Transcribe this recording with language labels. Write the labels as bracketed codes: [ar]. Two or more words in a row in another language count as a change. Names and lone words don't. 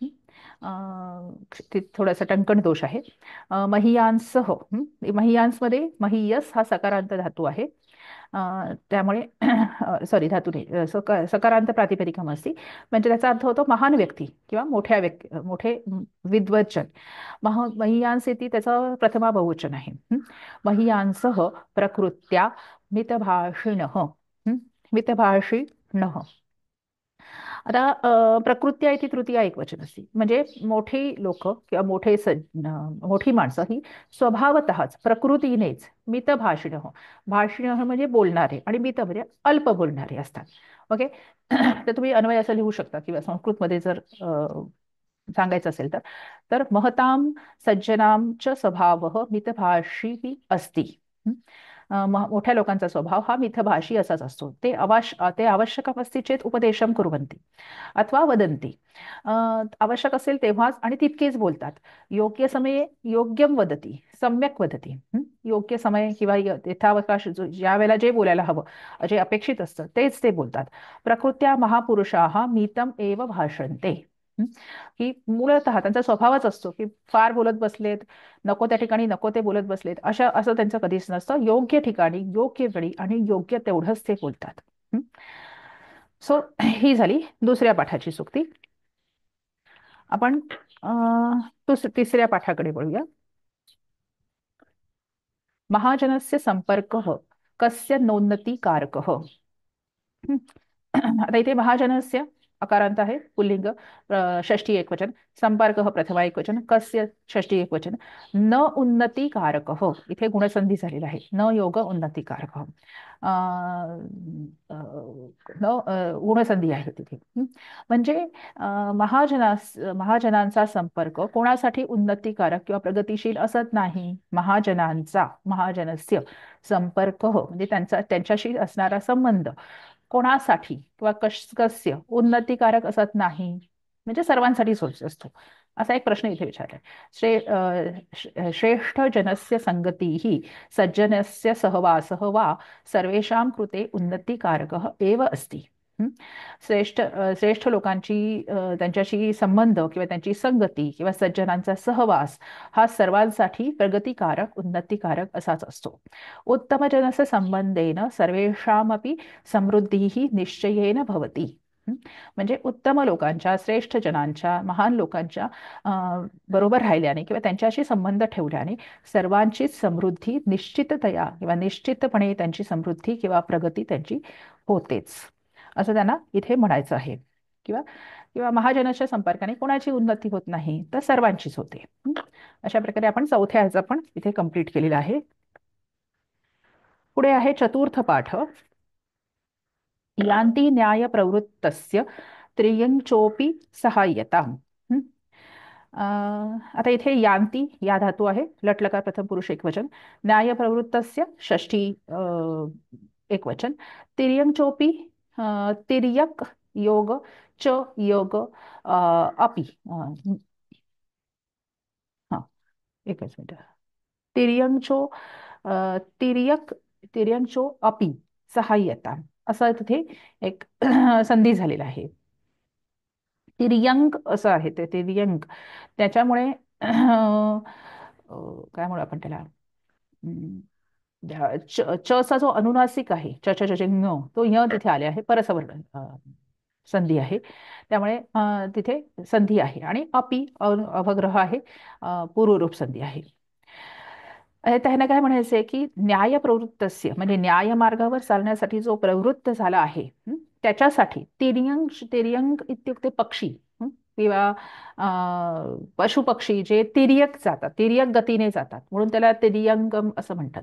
[mr] थोडासा टंकण दोष आहे. महीयांसह, महीयांसमध्ये महीयस हा सकारांत धातू आहे. त्यामुळे सॉरी, धातू नाही, सकारांत प्रातिपदिकम असते. म्हणजे त्याचा अर्थ होतो महान व्यक्ती किंवा मोठे विद्वज्जन. महीयांस इति त्याचं प्रथमा बहुवचन आहे. [sa] महीयांसः प्रकृत्या मितभाषिणः. मितभाषिणः. [mr] आता प्रकृती आहे ती तृतीया एकवचन असते. म्हणजे मोठी लोक किंवा मोठी माणसं ही स्वभावतःच प्रकृतीनेच मितभाषिण भाषिण म्हणजे बोलणारे आणि मित म्हणजे अल्प बोलणारे असतात. ओके. तर तुम्ही अन्वय असं लिहू शकता किंवा संस्कृतमध्ये जर सांगायचं असेल तर तर [sa] महतां सज्जनां च स्वभाव मितभाषी अस्ति. हं? [mr] मोठ्या लोकांचा स्वभाव हा मितभाषी असाच असतो. [sa] ते आवश्यकम् अस्ति चेत उपदेशं कुर्वन्ति अथवा वदन्ति. [mr] आवश्यक असेल तेव्हाच आणि तितकेच बोलतात. [sa] योग्य समये योग्यम वदती सम्यक वदती. [mr] योग्य समय किंवा यथावकाश ज्या वेळेला जे बोलायला हवं जे अपेक्षित असतं तेच ते बोलतात. [sa] प्रकृत्या महापुरुषाः मीतम एव भाषन्ते. हं? [mr] की मूळतः त्यांचा स्वभावच असतो की फार बोलत बसलेत, नको त्या ठिकाणी नको ते बोलत बसलेत, असं त्यांचं कधीच नसतं. योग्य ठिकाणी योग्य वेळी आणि योग्य तेवढंच ते बोलतात. सो ही झाली दुसऱ्या पाठाची सूक्ती. आपण तिसऱ्या पाठाकडे वळूया. [sa] महाजनस्य संपर्कः कस्य नोन्नतिकारकः. [mr] हं. आता इथे महाजनस्य अकारांत आहे पुल्लिंग, षष्ठी एकवचन. संपर्कः प्रथमा एकवचन. कस्य षष्ठी एकवचन. न उन्नतिकारकः इथे गुणसंधी झालेला आहे. न योग उन्नतिकारकः गुणसंधी आहे तिथे. म्हणजे महाजनांचा संपर्क कोणासाठी उन्नतिकारक किंवा प्रगतिशील असत नाही. [sa] महाजनस्य संपर्क [mr] म्हणजे त्यांच्याशी असणारा संबंध कोणासाठी किंवा कस्य उन्नतिकारक असत नाही. म्हणजे सर्वांसाठीच असतो. असा एक प्रश्न इथे विचारलाय. [sa] श्रेष्ठ जनस्य संगतीः सज्जनस्य सहवासः वा सर्वेषां कृते उन्नतिकारकः एव अस्ति. [mr] श्रेष्ठ लोकांची त्यांच्याशी संबंध किंवा त्यांची संगती किंवा सज्जनांचा सहवास हा सर्वांसाठी प्रगतिकारक उन्नतिकारक असाच असतो. [sa] उत्तमजनस्य संबंधेन सर्वेषामपि समृद्धीः निश्चयेन भवति. [mr] म्हणजे उत्तम लोकांच्या, श्रेष्ठ जनांच्या, महान लोकांच्या बरोबर राहिल्याने किंवा त्यांच्याशी संबंध ठेवल्याने सर्वांचीच समृद्धी निश्चिततया किंवा निश्चितपणे त्यांची समृद्धी किंवा प्रगती त्यांची होतेच असं त्यांना इथे म्हणायचं आहे. किंवा किंवा महाजनाच्या संपर्काने कोणाची उन्नती होत नाही तर सर्वांचीच होते. अशा प्रकारे आपण चौथ्या ह्याचा पण इथे कंप्लीट केलेला आहे. पुढे आहे चतुर्थ पाठ. [sa] यान्ति न्याय प्रवृत्तस्य त्रियंचोपि सहाय्यता. [mr] आता इथे यान्ति या धातू आहे. लटलकार प्रथम पुरुष एकवचन. न्याय प्रवृत्तस्य षष्ठी एकवचन. तिर्यंचोपि तिर्यक योग च योग अपि. हा एकच मिनिट. तिर्यंचो तिर्यक तिर्यंचो अपि सहाय्यता असं तिथे एक संधी झालेला आहे. तिर्यंक असं आहे ते तिर्यंक. त्याच्यामुळे काय म्हणू आपण त्याला, चा जो अनुनासिक आहे च च च ङ तो य तिथे आले आहे. परसवर्ण संधी आहे. त्यामुळे तिथे संधी आहे आणि अपि अवग्रह आहे. पूर्वरूप संधी आहे. त्यांना काय म्हणायचंय की [sa] न्याय प्रवृत्तस्य [mr] म्हणजे न्याय मार्गावर चालण्यासाठी जो प्रवृत्त झाला आहे त्याच्यासाठी [sa] तिर्यंक इत्युक्ते [mr] पक्षी किंवा पशुपक्षी जे तिर्यक जातात, तिर्यक गतीने जातात म्हणून त्याला तिर्यंगम असं म्हणतात.